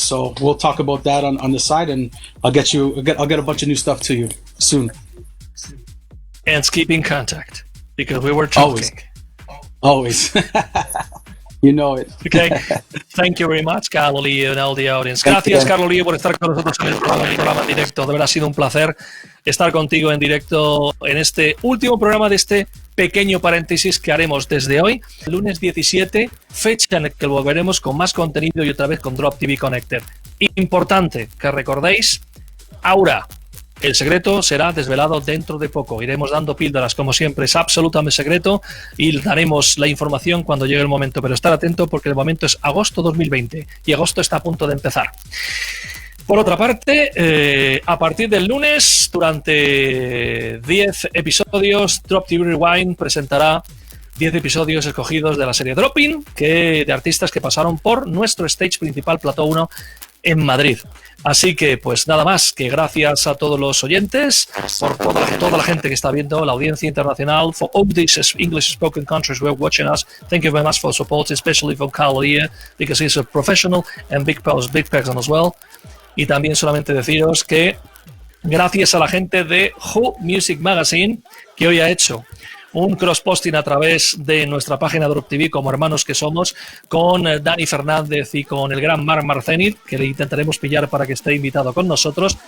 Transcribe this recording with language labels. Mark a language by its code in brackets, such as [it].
[en] So we'll talk about that on the side, and I'll get a bunch of new stuff to you soon. And keep in contact because we were talking. Always. You know it. Okay. Thank you very much, Carlo Leo, and all the audience. [es] Gracias, Carlo Leo, por estar con nosotros en el programa en directo. De verdad ha sido un placer estar contigo en directo en este último programa de este pequeño paréntesis que haremos desde hoy, lunes 17, fecha en la que volveremos con más contenido y otra vez con DropTV Connected. Importante que recordéis, Aura. El secreto será desvelado dentro de poco. Iremos dando píldoras, como siempre, es absolutamente secreto y daremos la información cuando llegue el momento. Pero estar atento porque el momento es agosto 2020 y agosto está a punto de empezar. Por otra parte, a partir del lunes, durante 10 episodios, DropTV Rewind presentará 10 episodios escogidos de la serie Dropping, de artistas que pasaron por nuestro stage principal, Plató 1, en Madrid. Así que, pues nada más, que gracias a todos los oyentes, por toda la gente que está viendo, la audiencia internacional, [en] for all these English spoken countries who are watching us. Thank you very much for support, especially from Carlo here, because he's a professional and big person as well. [es] Y también solamente deciros que gracias a la gente de Who Music Magazine, que hoy ha hecho un cross-posting a través de nuestra página DropTV, como hermanos que somos, con Dani Fernández y con el gran Marc Marcenit, que le intentaremos pillar para que esté invitado con nosotros.